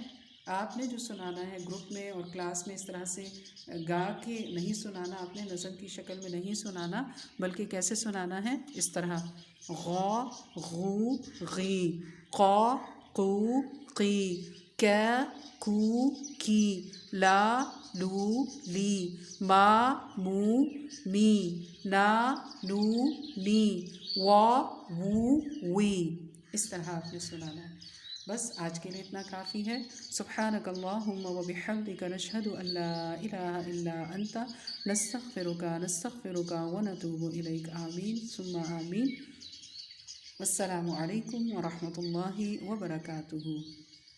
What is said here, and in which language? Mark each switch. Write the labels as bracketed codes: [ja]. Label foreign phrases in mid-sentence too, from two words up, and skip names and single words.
[ur] آپ نے جو سنانا ہے گروپ میں اور کلاس میں اس طرح سے گا کے نہیں سنانا، اپنے نظم کی شکل میں نہیں سنانا، بلکہ کیسے سنانا ہے، اس طرح غو غو غی، قا قو قی، کیا کو کی، لا لو لی، ما مو می، نا نو نی، وا وو وی۔ اس طرح آپ نے سنانا ہے۔ بس آج کے لیے اتنا کافی ہے۔ [ar] سبحانک اللہم و بحمدک نشہد ان لا الہ الا انت نستغفرک و نتوب الیک، آمین ثم آمین۔ السلام علیکم ورحمۃ اللہ وبرکاتہ۔